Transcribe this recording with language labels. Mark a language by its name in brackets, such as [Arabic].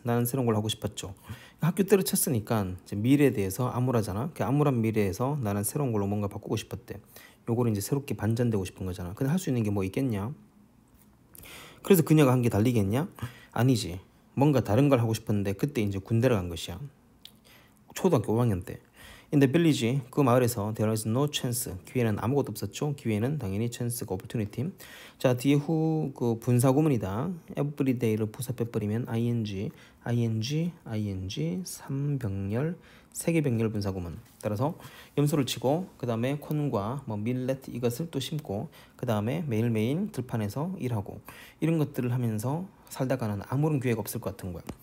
[Korean] 나는 새로운 걸 하고 싶었죠. 학교 때려쳤으니까 이제 미래에 대해서 암울하잖아. 그 암울한 미래에서 나는 새로운 걸로 뭔가 바꾸고 싶었대. 요거를 이제 새롭게 반전되고 싶은 거잖아. 근데 할 수 있는 게 뭐 있겠냐? 그래서 그녀가 한 게 달리겠냐? 아니지. 뭔가 다른 걸 하고 싶었는데 그때 이제 군대를 간 것이야. 초등학교 5학년 때. [English] In the village, [Korean] 그 마을에서 [English] there is no chance. [Korean] 기회는 아무것도 없었죠. 기회는 당연히 chance가 opportunity. 자, 뒤에 후 그 분사 구문이다. everyday를 부사 빼버리면 ing, 3병렬, 세계병렬 분사 구문. 따라서 염소를 치고 그 다음에 콘과 뭐 밀렛 이것을 또 심고 그 다음에 매일매일 들판에서 일하고 이런 것들을 하면서 살다가는 아무런 기회가 없을 것 같은 거야.